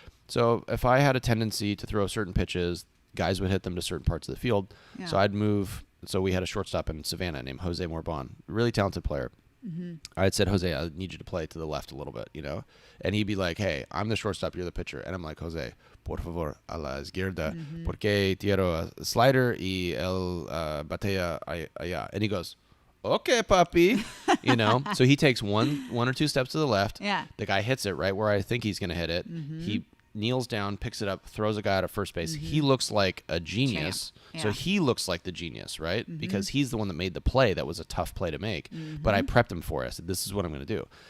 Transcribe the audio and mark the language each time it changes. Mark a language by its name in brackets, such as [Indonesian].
[English] So if I had a tendency to throw certain pitches, guys would hit them to certain parts of the field. Yeah. So I'd move. So we had a shortstop in Savannah named Jose Morbon, really talented player. I'd said, Jose, I need you to play to the left a little bit, and he'd be like, hey, I'm the shortstop, you're the pitcher. And I'm like, [Spanish] Jose, por favor, a la izquierda, porque tiro a slider y el batea allá. [English] And he goes, okay, papi, so he takes one or two steps to the left. Yeah. The guy hits it right where I think he's going to hit it. He kneels down, picks it up, throws a guy out of first base. He looks like a genius. Yeah. So he looks like the genius, right? Because he's the one that made the play that was a tough play to make. But I prepped him for it. I said, this is what I'm going to do.